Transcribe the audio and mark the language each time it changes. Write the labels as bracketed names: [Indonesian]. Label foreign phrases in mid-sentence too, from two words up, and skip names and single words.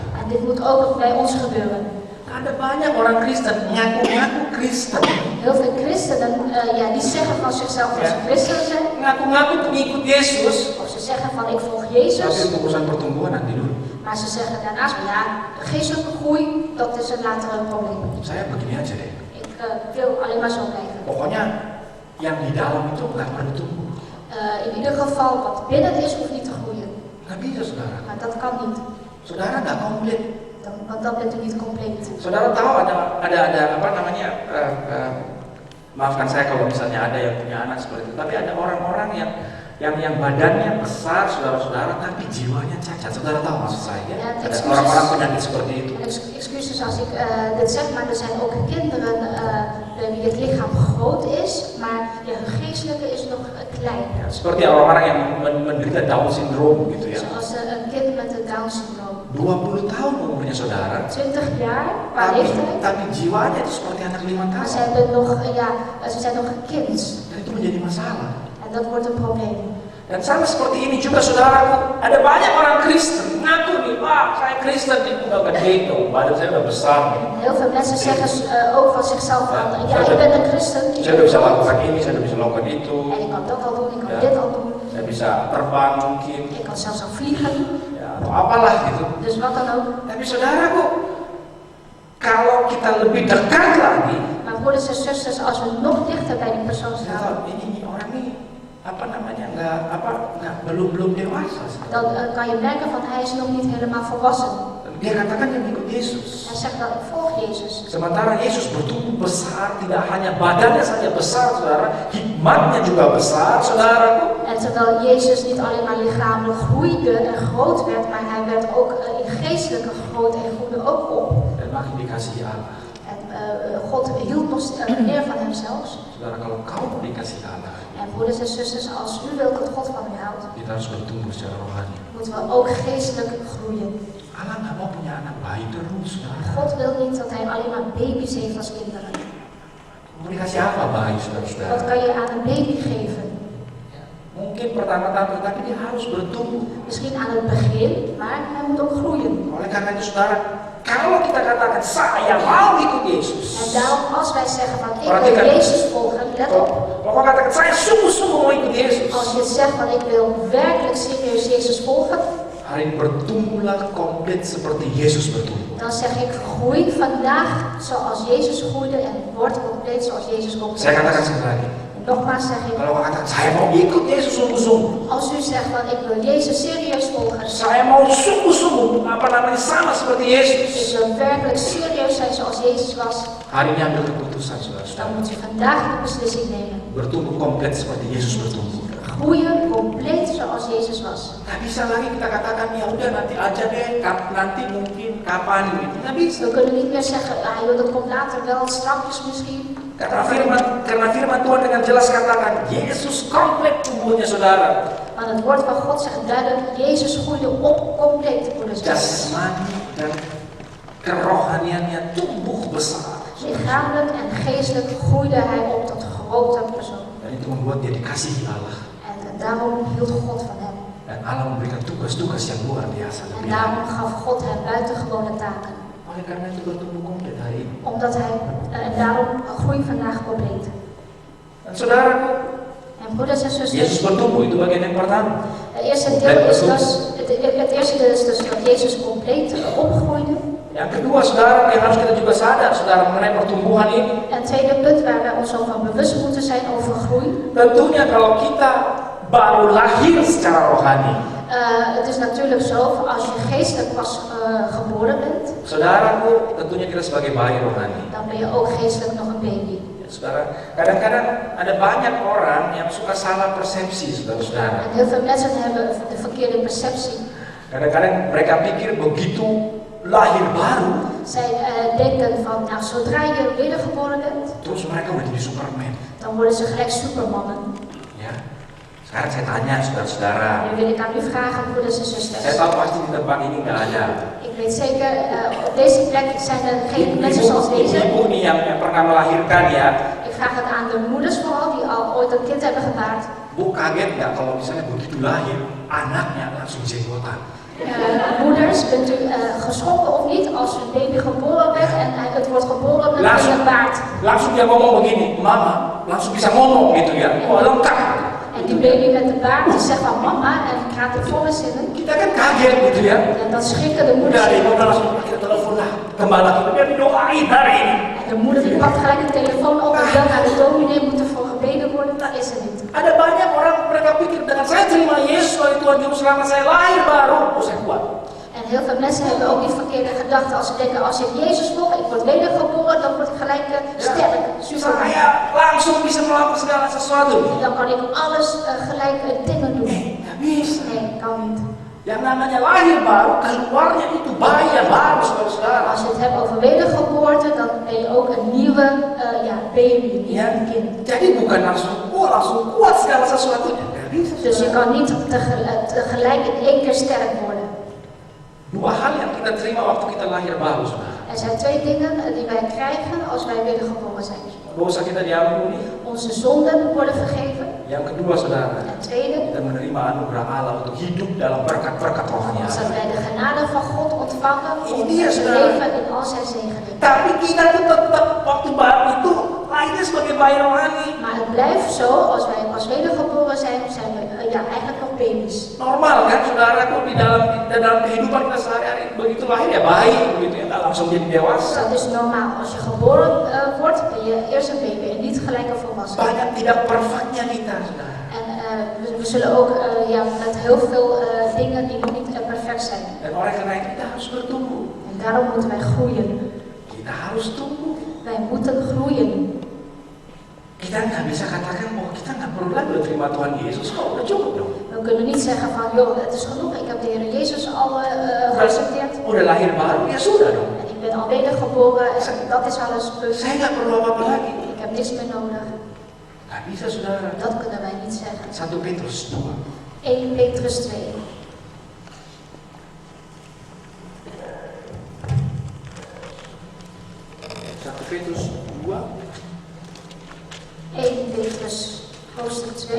[Dutch] En dit moet ook bij ons gebeuren. [Indonesian] Ada banyak orang Kristen ngaku-ngaku Kristen, [Dutch] Heel veel christenen die zeggen van zichzelf dat ze christen zijn. [Indonesian] ngaku-ngaku pengikut Yesus, [Dutch] Of ze zeggen van ik volg [Indonesian] tapi [Dutch] Jezus. [Indonesian] untuk urusan pertumbuhan nanti dulu. [Dutch] Maar ze zeggen daarnaast, ja, geestelijke groei, dat is een latere probleem. [Indonesian] Saya begini aja deh. [Dutch] Ik wil alleen maar zo blijven. [Indonesian] Pokoknya yang di dalam itu nggak perlu tumbuh. [Dutch] In ieder geval, wat binnen is, hoeft niet te groeien. [Indonesian] Nggak bisa, saudara. [Dutch] Maar dat kan niet. [Indonesian] Saudara nggak komplit. [Dutch] Want dan bent u niet compleet. [Indonesian] Saudara tahu ada apa namanya? Maafkan saya kalau misalnya ada yang punya anak seperti itu. Tapi ada orang-orang yang badannya besar, saudara-saudara, tapi jiwanya cacat. Saudara tahu maksud saya? Ya? Ada orang-orang penyakit seperti itu. [Dutch] Excuses als ik dit zeg, maar er zijn ook kinderen bij wie het lichaam groot is, maar hun geestelijke is nog klein. [Indonesian] Seperti orang-orang yang menderita [English] Down syndrome [Indonesian] gitu ya. [Dutch] Zoals een kind met een Down syndroom. [Indonesian] 20 tahun umurnya saudara. [Dutch] 20 jaar qua leeftijd. [Indonesian] Tapi jiwanya itu seperti anak 5 [Dutch] Maar [Indonesian] tahun. [Dutch] ze zijn nog een kind. [Indonesian] Dan itu menjadi masalah. [Dutch] En dat wordt een probleem. [Indonesian] Dan sama seperti ini juga saudaraku, ada banyak orang Kristen ngaku nih, wah saya Kristen itu udah gede dong, badan saya udah besar nih. [Dutch] Heel veel mensen zeggen ook van zichzelf van, ja, ik ben een christen. [Indonesian] Saya udah bisa lakukan ini, saya udah bisa lakukan itu. [Dutch] En ik kan dat al doen, ik kan dit al doen. [Indonesian] Saya bisa terbang mungkin, [Dutch] Ik kan zelfs al vliegen. [Indonesian] ya, atau apalah gitu. [Dutch] Dus wat dan ook. [Indonesian] Tapi saudaraku, kalau kita lebih dekat lagi, [Dutch] Maar broeders en zusters, als we nog dichter bij die persoon [Indonesian] kita [Dutch] staan, [Indonesian] tahu ini orang nih apa namanya belum dewasa. [Dutch] dan kan je merken van hij is nog niet helemaal volwassen. [Indonesian] Dia katakan dia mengikut Yesus. [Dutch] Hij zegt dat ik volg Jezus. [Indonesian] Sementara Yesus bertumbuh besar, tidak hanya badannya saja besar, saudara, hikmatnya juga besar, saudaraku. [Dutch] En terwijl Jezus niet alleen maar lichamelijk groeide en groot werd, maar hij werd ook in geestelijke grootte en groeide ook op. [Indonesian] Dan makin dikasihi Allah. [Dutch] En God hield nog meer van hem zelfs. [Indonesian] Saudara, kalau kau dikasihi Allah, [Dutch] En broeders en zusters, als u wilt dat God van u houdt, [Indonesian] kita harus bertumbuh secara rohani. [Dutch] moeten we ook geestelijk groeien. [Indonesian] Allah nggak mau punya anak bayi terus, saudara. [Dutch] God wil niet dat hij alleen maar baby's heeft als kinderen. [Indonesian] Mau dikasih apa bayi, saudara-saudara? [Dutch] Wat kan je aan een baby geven? [Indonesian] Mungkin pertama-tama, tapi dia harus bertumbuh. [Dutch] Misschien aan het begin, maar hij moet ook groeien. [Indonesian] Oleh karena itu, saudara, kalau kita katakan saya mau ikut Yesus, [Dutch] En daarom als wij zeggen van ik [Indonesian] Perhatikan. [Dutch] wil Jezus volgen, let op. [Indonesian] kalau kau katakan saya sungguh-sungguh mau ikut Yesus, [Dutch] Als je zegt van ik wil werkelijk serieus Jezus volgen, [Indonesian] hari ini bertumbuhlah komplit seperti Yesus bertumbuh. [Dutch] dan zeg ik groei vandaag zoals Jezus groeide en word compleet zoals Jezus compleet [Indonesian] Saya katakan [Dutch] was. [Indonesian] sekali lagi, [Dutch] En nogmaals zeg ik, [Indonesian] kalau kau katakan saya mau ikut Yesus sungguh-sungguh, [Dutch] als u zegt van ik wil Jezus serieus volgen, [Indonesian] saya mau sungguh-sungguh sama seperti [Dutch] ik [Indonesian] Yesus. [Dutch] wil werkelijk serieus zijn zoals Jezus was, [Indonesian] Hari ini ambil keputusan, [Dutch] dan [Indonesian] saudara-saudara. [Dutch] moet u vandaag de beslissing nemen. [Indonesian] Bertumbuh komplit seperti Yesus bertumbuh. [Dutch] Groeien compleet zoals Jezus was. [Indonesian] Nggak bisa lagi kita katakan ya udah nanti aja deh, nanti mungkin kapan gitu. Nggak bisa. [Dutch] We kunnen niet meer zeggen, ah joh, dat komt later wel, straks misschien. [Indonesian] Karena firman Tuhan dengan jelas katakan Yesus komplit tumbuhnya, saudara. [Dutch] Maar het woord van God zegt duidelijk, Jezus groeide op compleet, broeders en zusters. [Indonesian] Jasmani dan kerohaniannya tumbuh besar. [Dutch] Lichamelijk en geestelijk groeide hij op tot grote persoon. [Indonesian] Dan itu membuat dia dikasihi Allah. [Dutch] En daarom hield God van hem. [Indonesian] Dan Allah memberikan tugas-tugas yang luar biasa. [Dutch] En daarom gaf God hem buitengewone taken. [Indonesian] Oleh karena itu bertumbuh komplit hari ini. [Dutch] Omdat hij, en daarom groei vandaag compleet. [Indonesian] Dan saudaraku, [Dutch] En broeders en [Indonesian] Yesus [Dutch] zusters, [Indonesian] bertumbuh itu bagian yang pertama. [Dutch] het eerste deel is dus, het eerste deel is dus dat Jezus compleet opgroeide. [Indonesian] Yang kedua, saudara, yang harus kita juga sadar, saudara, mengenai pertumbuhan ini. [Dutch] En het tweede punt waar wij ons over bewust moeten zijn over groei. [Indonesian] Tentunya kalau kita baru lahir secara rohani. [Dutch] Het is natuurlijk zo, als je geestelijk pas geboren bent, [Indonesian] Saudaraku, tentunya kita sebagai bayi rohani. [Dutch] dan ben je ook geestelijk nog een baby. [Indonesian] Ya, saudara, kadang-kadang ada banyak orang yang suka salah persepsi, saudara-saudara. [Dutch] En heel veel mensen hebben de verkeerde perceptie. [Indonesian] Kadang-kadang mereka pikir begitu lahir baru, [Dutch] Zij denken van, nou, zodra je wedergeboren bent, [Indonesian] terus mereka udah jadi Superman. [Dutch] dan worden ze gelijk supermannen. [Indonesian] Ya, sekarang saya tanya saudara-saudara. [Dutch] Nu wil ik aan u vragen, broeders en [Indonesian] Saya [Dutch] zusters. [Indonesian] tahu pasti di tempat ini nggak ada. [Dutch] Ik weet zeker, op deze plek zijn er geen mensen zoals deze. [Indonesian] Ibu nih yang pernah melahirkan ya. [Dutch] Ik vraag het aan de moeders vooral, die al ooit een kind hebben gebaard. [Indonesian] Bu kaget nggak kalau misalnya begitu lahir anaknya langsung jenggotan? [Dutch] Moeders, bent u geschrokken of niet als uw baby geboren werd en het wordt geboren met een baard? [Indonesian] Langsung dia ngomong begini, mama, langsung bisa ngomong gitu ya. Wah, lengkap. [Dutch] En die baby met de baard die zegt van mama en die gaat in volle zinnen. [Indonesian] Kita kan kaget gitu ya. [Dutch] En dat schrikken de moeders. [Indonesian] Udah, ibu langsung kita telepon lah kembali kita biar didoain hari ini. [Dutch] En de moeder die pakt gelijk de telefoon op en belt naar de dominee, moet ervoor gebeden worden. Dat is er niet. [Indonesian] Ada banyak orang mereka pikir dengan saya terima Yesus sebagai Tuhan Juru Selamat saya lahir baru, oh saya kuat. [Dutch] En heel veel mensen hebben ook die verkeerde gedachte als ze denken, als ik Jezus volg, ik word wedergeboren, dan word ik gelijk sterk, super. [Indonesian] Saya langsung bisa melakukan segala sesuatu. [Dutch] Dan kan ik alles gelijk dingen doen. [Indonesian] Nggak bisa. [Dutch] Nee, kan niet. [Indonesian] Yang namanya lahir baru, keluarnya itu bayi yang baru, saudara-saudara. [Dutch] Als je het hebt over wedergeboorte, dan ben je ook een nieuwe baby, een nieuw kind. [Indonesian] Jadi bukan langsung kuat segala sesuatunya. Nggak bisa. [Dutch] Dus je kan niet tegelijk in één keer sterk worden. [Indonesian] Dua hal yang kita terima waktu kita lahir baru, saudara. [Dutch] Er zijn twee dingen die wij krijgen als wij wedergeboren zijn. [Indonesian] Dosa kita diampuni. [Dutch] Onze zonden worden vergeven. [Indonesian] Yang kedua, saudara, [Dutch] En tweede, [Indonesian] kita menerima anugerah Allah untuk hidup dalam berkat-berkat rohani [Dutch] is [Indonesian] Allah. [Dutch] dat wij de genade van God ontvangen om [Indonesian] Ini dia, [Dutch] te [Indonesian] saudara. [Dutch] leven in al zijn zegeningen. [Indonesian] Tapi kita tuh tetap waktu baru itu lahirnya sebagai bayi rohani. [Dutch] Maar het blijft zo, als wij pas wedergeboren zijn, zijn we eigenlijk nog baby's. [Indonesian] Normal kan, saudaraku, di dalam kehidupan kita sehari-hari begitu lahir ya bayi, begitu ya, nggak langsung jadi dewasa. [Dutch] Dat is normaal. Als je geboren wordt, ben je eerst een baby en niet gelijk een volwassene. [Indonesian] Banyak tidak perfectnya kita, saudara. [Dutch] En we zullen ook met heel veel dingen die nog niet perfect zijn. [Indonesian] Dan oleh karena itu kita harus bertumbuh. [Dutch] En daarom moeten wij groeien. [Indonesian] Kita harus tumbuh. [Dutch] Wij moeten groeien. [Indonesian] Kita nggak bisa katakan, oh kita nggak perlu lagi terima Tuhan Yesus, kok udah cukup dong. [Dutch] We kunnen niet zeggen van, joh, het is genoeg, ik heb de Heer Jezus al geaccepteerd. [Indonesian] Udah lahir baru, ya sudah dong. [Dutch] En ik ben al wedergeboren en dat is alles. [Indonesian] Saya nggak perlu apa-apa lagi. [Dutch] Ik heb niks meer nodig. [Indonesian] Nggak bisa, saudara. [Dutch] Dat kunnen wij niet zeggen. [Indonesian] 1 Petrus 2. [Dutch] 1 Petrus 2. [Indonesian] 1 Petrus 2. [Dutch] 1 Petrus hoofdstuk 2,